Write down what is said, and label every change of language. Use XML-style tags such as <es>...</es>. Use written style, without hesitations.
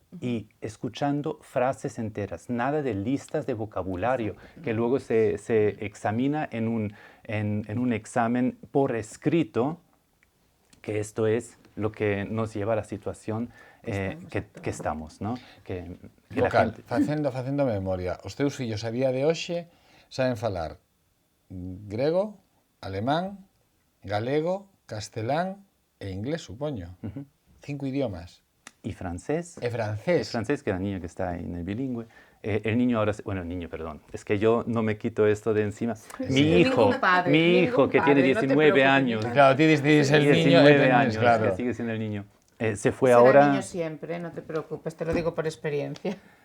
<es>y escuchando frases enteras, nada de listas de vocabulario que luego se examina en un examen por escrito, que esto es lo que nos lleva a la situación que estamos, ¿no? Que</es> <gl>Vocal, facendo memoria, os teus fillos a día de hoxe saben falar grego, alemán, galego, castelán e inglés, supoño. 5 idiomas.</gl> <es>Y francés.</es> <gl>E francés.</gl> <es>El francés, que es el niño que está en el bilingüe. El niño ahora, bueno, el niño, perdón, es que yo no me quito esto de encima. Mi hijo que tiene 19 años. Claro, tienes el niño. 19 años, claro. que sigue siendo el niño. Se fue Será ahora... niño siempre, no te preocupes, te lo digo por experiencia.</es>